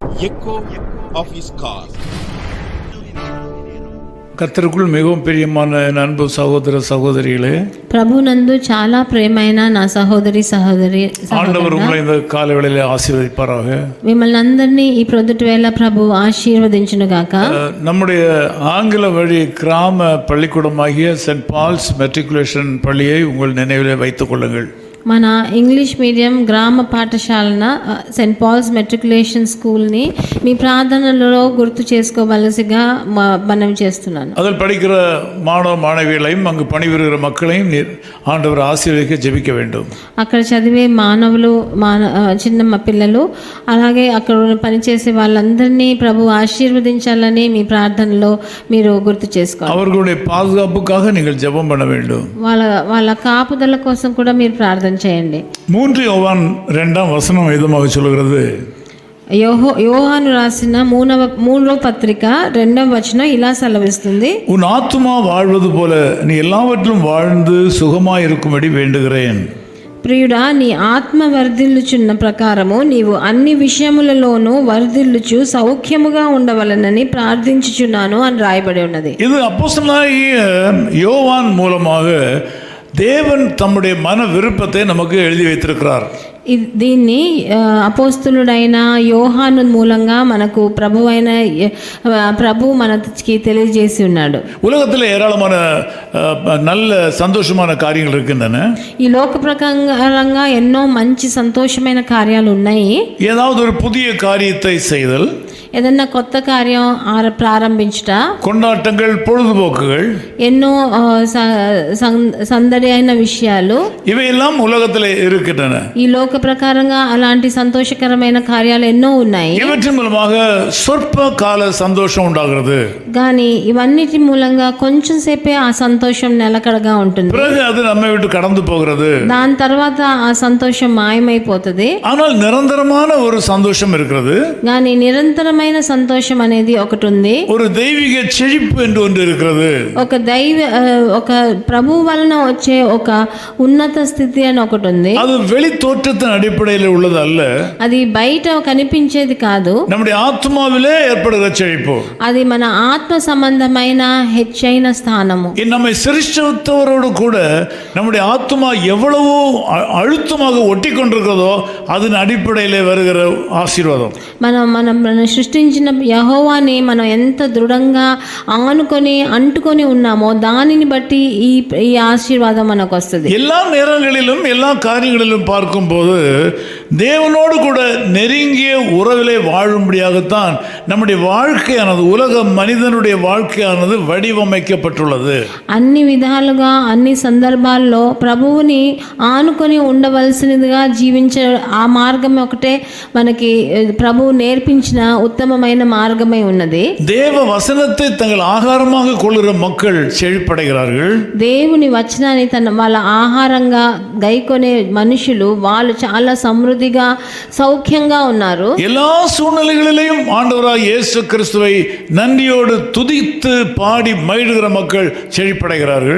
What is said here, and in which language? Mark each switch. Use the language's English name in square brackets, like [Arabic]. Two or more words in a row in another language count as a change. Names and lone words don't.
[English] echo of his call. [Tamil] கர்த்தருக்குள் மிகவும் பிரியமான அன்பு சகோதர சகோதரிகளே, [Telugu] ప్రభునందు చాలా ప్రేమైన నా సహోదరి [Tamil] ஆண்டவர் உங்களை இந்த காலவேளையிலே ஆசீர்வதிப்பாராக. [Telugu] మిమ్మల్ని అందరినీ ఈ ప్రొద్దుటి వేళ ప్రభు ఆశీర్వదించును గాక. [Tamil] நம்முடைய ஆங்கில வழி கிராம பள்ளிக்கூடமாகிய சென்ட் பால்ஸ் மெட்ரிகுலேஷன் பள்ளியை உங்கள் நினைவிலே வைத்துக் கொள்ளுங்கள். [Telugu] మన [English] English medium [Telugu] గ్రామ పాఠశాలన సెయింట్ పాల్స్ మెట్రికులేషన్ స్కూల్ని మీ ప్రార్థనలలో గుర్తు చేసుకోవలసిగా మనవి చేస్తున్నాను. [Tamil] அதில் படிக்கிற மாணவ மாணவிகளையும் அங்கு பணிபுரிகிற மக்களையும் ஆண்டவர் ஆசீர்வதிக்க ஜெபிக்க வேண்டும். [Telugu] అక్కడ చదివే మానవులు చిన్న పిల్లలు అలాగే అక్కడ పనిచేసే వాళ్ళందరినీ ప్రభు ఆశీర్వదించాలని మీ ప్రార్థనలో మీరు గుర్తు చేసుకోవాలి. [Tamil] அவர்களுடைய பாதுகாப்புக்காக நீங்கள் ஜெபம் பண்ண வேண்டும். [Telugu] వాళ్ళ కాపుదల కోసం కూడా మీరు ప్రార్థన చేయండి. [Tamil] 3 யோவான் 2ஆம் வசனம் விதமாக சொல்கிறது, [Telugu] యోహాను రాసిన 3వ పత్రిక 2వ వచనం ఇలా సెలవిస్తుంది, [Tamil] உன் ஆத்துமா வாழ்வது போல நீ எல்லாவற்றிலும் வாழ்ந்து சுகமாய் இருக்கும்படி வேண்டுகிறேன். [Telugu] ప్రియుడా, నీ ఆత్మ వర్ధిల్లుచున్న ప్రకారము నీవు అన్ని విషయములలోనూ వర్ధిల్లుచు సౌఖ్యముగా ఉండవలనని ప్రార్థించుచున్నాను అని రాయబడి ఉన్నది. [Tamil] இது அப்போஸ்தலனாகிய யோவான் மூலமாக தேவன் தம்முடைய மன விருப்பத்தை நமக்கு எழுதி வைத்திருக்கிறார். [Telugu] దీన్ని అపోస్తులుడైన యోహాను మూలంగా మనకు ప్రభు మనకి తెలియజేసి ఉన్నాడు. [Tamil] உலகத்தில் ஏராளமான நல்ல சந்தோஷமான காரியங்கள் இருக்கின்றன. [Telugu] ఈ లోక ప్రకారంగా ఎన్నో మంచి సంతోషమైన కార్యాలు ఉన్నాయి. [Tamil] ஏதாவது ஒரு புதிய காரியத்தை செய்தல், [Telugu] ఏదన్నా కొత్త కార్యం ప్రారంభించుట, [Tamil] கொண்டாட்டங்கள், பொழுதுபோக்குகள், [Telugu] ఎన్నో సందడి అయిన విషయాలు, [Tamil] இவையெல்லாம் உலகத்தில் இருக்கின்றன. [Telugu] ఈ లోక ప్రకారంగా అలాంటి సంతోషకరమైన కార్యాలు ఎన్నో ఉన్నాయి. [Tamil] இவற்றின் மூலமாக சொற்ப கால சந்தோஷம் உண்டாகிறது. [Telugu] కానీ ఇవన్నిటి మూలంగా కొంచెం సేపే ఆ సంతోషం నిలకడగా ఉంటుంది. [Tamil] பிறகு அது நம்மை விட்டு கடந்து போகிறது. [Telugu] దాని తర్వాత ఆ సంతోషం మాయమైపోతుంది. [Tamil] ஆனால் నిరంతరமான ஒரு சந்தோஷம் இருக்கிறது. [Telugu] కానీ నిరంతరమైన సంతోషం అనేది ఒకటి ఉంది. [Tamil] ஒரு தெய்வீக செழிப்பு என்று ஒன்று இருக்கிறது. [Telugu] ఒక ప్రభు వలన వచ్చే ఒక ఉన్నత స్థితి అని ఒకటి ఉంది. [Tamil] அது வெளி தோற்றத்தின் அடிப்படையில் உள்ளது அல்ல. [Telugu] అది బయట కనిపించేది కాదు. [Tamil] நம்முடைய ஆத்மாவிலே ஏற்படுகிற செழிப்பு. [Telugu] అది మన ఆత్మ సంబంధమైన హెచ్చైన స్థానము. [Tamil] நம்மை சிருஷ்டித்தவரோடு கூட நம்முடைய ஆத்மா எவ்வளவோ அழுத்தமாக ஒட்டி கொண்டிருக்கிறதோ அதன் அடிப்படையிலே வருகிற ஆசீர்வாதம். [Telugu] మనం సృష్టించిన యెహోవాని మనం ఎంత దృఢంగా అంటుకొని ఉన్నామో దానిని బట్టి ఈ ఆశీర్వాదం మనకు వస్తుంది. [Tamil] எல்லா நேரங்களிலும் எல்லா காரியங்களிலும் பார்க்கும்போது தேவனோடு கூட நெருங்கிய உறவிலே வாழும்படியாகத்தான் நம்முடைய வாழ்க்கையானது, உலக மனிதனுடைய வாழ்க்கையானது வடிவமைக்கப்பட்டுள்ளது. [Telugu] అన్ని విధాలుగా అన్ని సందర్భాల్లో ప్రభువుని ఆనుకొని ఉండవలసినదిగా జీవించే ఆ మార్గం ఒకటే మనకి ప్రభువు నేర్పించిన ఉత్తమమైన మార్గమై ఉన్నది. [Tamil] தேவ வசனத்தை தங்கள் ஆகாரமாக கொள்ளுகிற மக்கள் செழிப்படைகிறார்கள். [Telugu] దేవుని వచనాన్ని వాళ్ళ ఆహారంగా గైకొనే మనుషులు వాళ్ళు చాలా సమృద్ధిగా సౌఖ్యంగా ఉన్నారు. [Tamil] எல்லா சூழ்நிலைகளிலும் ஆண்டவராய் இயேசு கிறிஸ்துவை நன்றியோடு துதித்து பாடி மகிழ்கிற மக்கள் செழிப்படைகிறார்கள்.